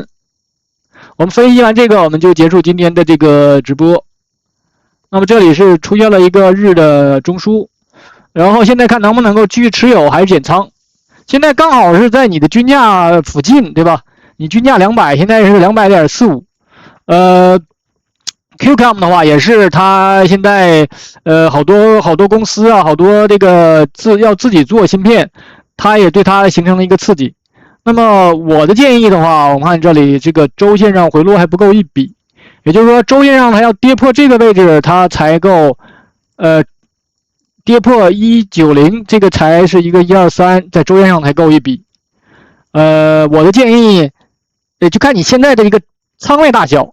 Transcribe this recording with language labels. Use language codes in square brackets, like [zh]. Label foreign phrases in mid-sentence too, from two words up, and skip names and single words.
[zh] 我們分析完這個，我們就結束今天的這個直播。那麼這裡是出現了一個日的中樞，然後現在看能不能夠繼續持有還是減倉。現在剛好是在你的均價附近，對吧？你均價200，現在是 200.45。QCOM 的話也是它現在好多公司啊，好多这個要自己做芯片，它也對它形成了一個刺激。那麼我的建議的話，我們看這裡這個週線上回落還不夠一筆。也就是說，週線上它要跌破這個位置，它才夠，跌破190，這個才是一個123，在週線上才夠一筆。我的建議，就看你現在的一個倉位大小。